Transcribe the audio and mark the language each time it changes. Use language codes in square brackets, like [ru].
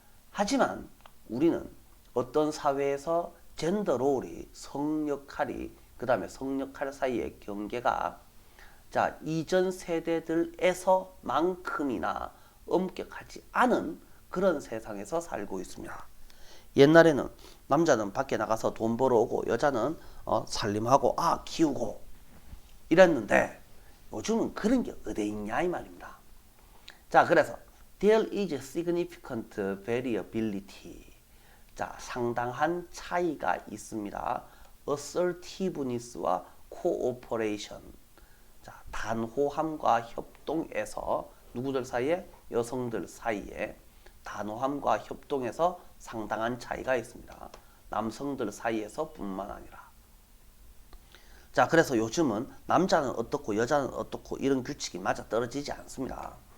[ko] 하지만 우리는 어떤 사회에서 젠더 롤이, 성역할이, 그 다음에 성역할 사이의 경계가, 자, 이전 세대들에서만큼이나 엄격하지 않은 그런 세상에서 살고 있습니다. 옛날에는 남자는 밖에 나가서 돈 벌어오고 여자는 살림하고 키우고 이랬는데 요즘은 그런 게 어디 있냐 이 말입니다. 자, 그래서 [en] there is significant variability. [ko] 자, 상당한 차이가 있습니다. [en] assertiveness와 cooperation. [ko] 자, 단호함과 협동에서 누구들 사이에? 여성들 사이에 단호함과 협동에서 상당한 차이가 있습니다. 남성들 사이에서 뿐만 아니라. 자, 그래서 요즘은 남자는 어떻고 여자는 어떻고 이런 규칙이 맞아떨어지지 않습니다.